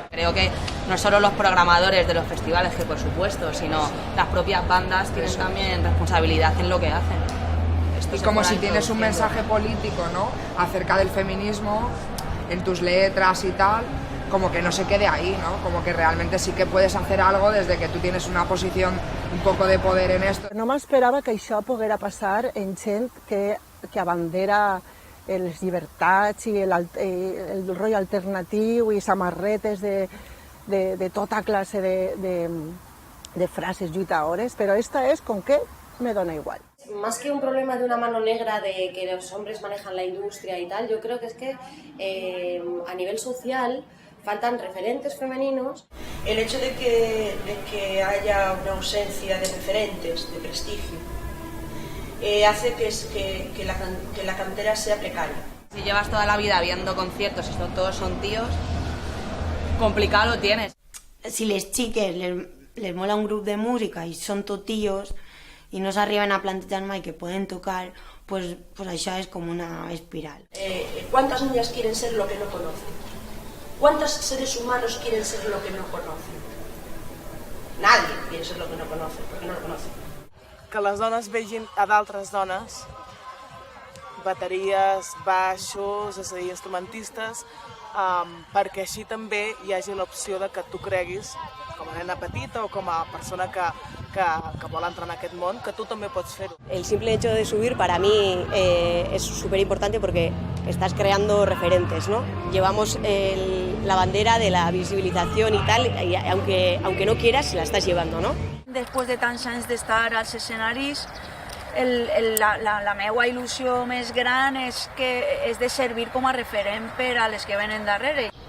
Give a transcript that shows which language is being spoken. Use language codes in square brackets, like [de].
[es] Creo que no solo los programadores de los festivales, que por supuesto, sino las propias bandas tienen también responsabilidad en lo que hacen. Y como si tienes un mensaje político, ¿no?, acerca del feminismo en tus letras y tal, como que no se quede ahí, ¿no? Como que realmente sí que puedes hacer algo desde que tú tienes una posición un poco de poder en esto. [ca] No m'esperava que això poguera passar en gent que abandera les llibertats i el rotllo alternatiu i samarretes de tota classe de frases lluitadores, però esta és com que me dona igual. [es] Más que un problema de una mano negra de que los hombres manejan la industria y tal, yo creo que es que a nivel social faltan referentes femeninos. El hecho de que haya una ausencia de referentes de prestigio hace que la cantera sea precaria. Si llevas toda la vida viendo conciertos y todos son tíos, complicado lo tienes. [ca] Si les xiques les mola un grup de música i són tot tios i no s'arriben a plantejar mai que poden tocar, pues això és com una espiral. [es] ¿Cuántas niñas quieren ser lo que no conocen? ¿Cuántos seres humanos quieren ser lo que no conocen? Nadie quiere ser lo que no conoce, porque no lo conoce. [ca] Que les dones vegin a d'altres dones, bateries, baixos, és a dir, instrumentistes, perquè així també hi hagi l'opció de que tu creguis, com a nena petita o com a persona que vol entrar en aquest món, que tu també pots fer-ho. [es] El simple hecho de subir para mí es súper importante porque estás creando referentes, ¿no? Llevamos la bandera de la visibilización y tal, y aunque no quieras, la estás llevando, ¿no? [ca] Després de tants anys d'estar als escenaris, la meva il·lusió més gran és de servir com a referent per a les que venen darrere.